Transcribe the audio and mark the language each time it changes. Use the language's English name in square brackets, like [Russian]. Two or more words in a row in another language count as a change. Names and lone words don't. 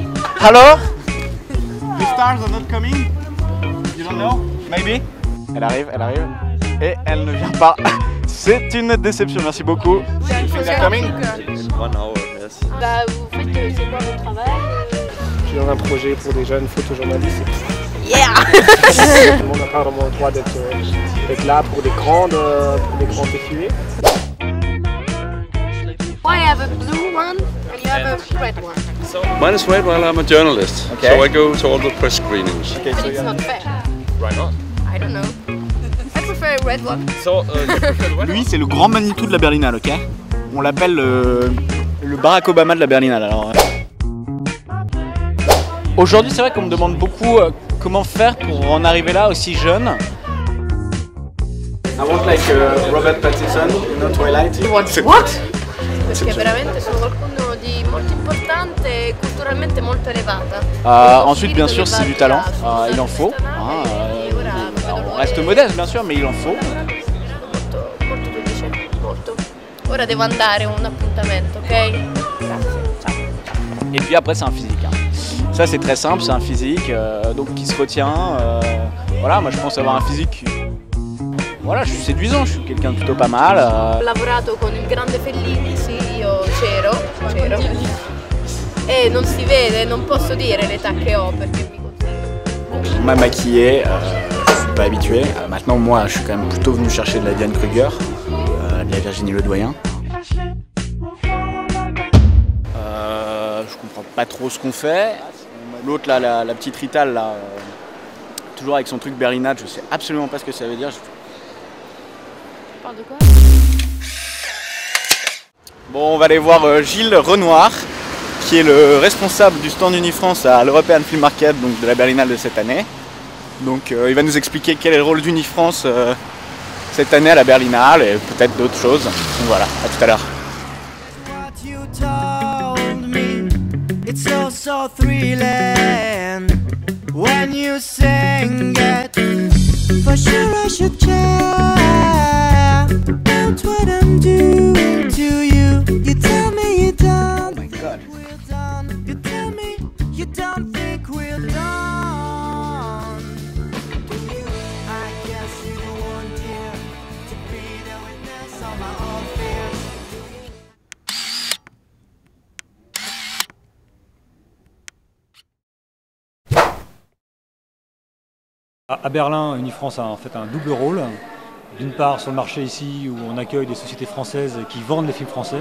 [French] Alors? [English] The stars are not coming? You don't know? Maybe? [French] Elle arrive. Et elle ne vient pas. C'est une déception, merci beaucoup. [English] They're coming? 1 hour, yes. [French] Bah vous faites, c'est quoi votre travail? Je suis dans un projet pour des jeunes photojournalistes. Yeah. On n'a pas vraiment le droit d'être là pour des grands défilés. [English] I have a blue one and you have a red one. Mine is red while I'm a journalist, Okay. so I go to all the press screenings. Okay, But so it's not fair. Why not? I don't know. I prefer a red one. So, you prefer the red [French] lui, c'est le grand Manitou de la Berlinale, ok? On l'appelle le Barack Obama de la Berlinale. Alors. Aujourd'hui, c'est vrai qu'on me demande beaucoup comment faire pour en arriver là aussi jeune. [English] I want like Robert Pattinson, not Twilight. What? [Italian] Perché veramente sono qualcuno di molto importante e culturalmente molto elevata. [French] Ensuite, bien sûr, c'est du talent. Il en faut. On reste modeste, bien sûr, mais il en faut. [Italian] Molto felice, molto. Ora devo andare, ho un appuntamento, ok? Grazie, ciao. [French] Et puis après, c'est un physique. Hein. Ça, c'est très simple, c'est un physique donc qui se retient. Voilà, moi, je pense avoir un physique. Voilà, je suis séduisant, je suis quelqu'un de plutôt pas mal. [Italian] Ho lavorato con il grande Fellini, sì, io c'ero. E non si vede, non posso dire l'età che ho perché mi considero. [French] On m'a maquillé, je suis pas habitué. Maintenant, moi, je suis quand même plutôt venu chercher de la Diane Kruger, de la Virginie Ledoyen. Je comprends pas trop ce qu'on fait. L'autre, là, la petite Rital, là, toujours avec son truc berlinade, je sais absolument pas ce que ça veut dire. Tu parles de quoi? Bon, on va aller voir Gilles Renoir, qui est le responsable du stand Unifrance à l'European Film Market, donc de la Berlinale de cette année. Donc il va nous expliquer quel est le rôle d'Unifrance cette année à la Berlinale et peut-être d'autres choses. Donc voilà, à tout à l'heure. [English] It's so, so thrilling when you sing it. For sure I should care about what I'm doing to you. You tell me you don't think we're done. You tell me you don't think we're done. I guess you want here to be the witness of my own fears. [French] À Berlin, Unifrance a en fait un double rôle. D'une part sur le marché ici où on accueille des sociétés françaises qui vendent les films français.